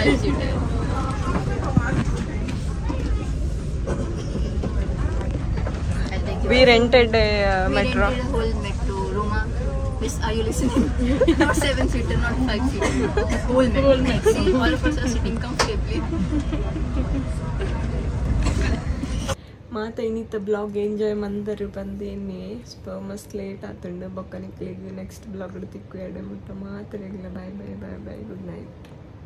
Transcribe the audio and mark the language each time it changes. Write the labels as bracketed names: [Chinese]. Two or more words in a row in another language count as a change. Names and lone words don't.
[English] We rented a metro. We rented a whole metro. Roma, miss, are you listening? Not 7-seater, not 5-seater. Whole metro. See, all of us are sitting comfortably. [Tulu] ಮಾತ ಇನ್ನಿತ್ತ [English] vlog enjoy [Tulu] ಮಂದರು ಬಂದೇನೆ ಮಸ್ತ್ ಲೇಟ್ ಆತುಂಡು ಬೊಕ್ಕ ನಿಕ್ಲಿಗೆ [English] next vlog [Tulu] ತಿಕ್ಕು ಎಡೆ ಮುಟ್ಟ ಮಾತ್ರ [English] bye bye bye bye good night.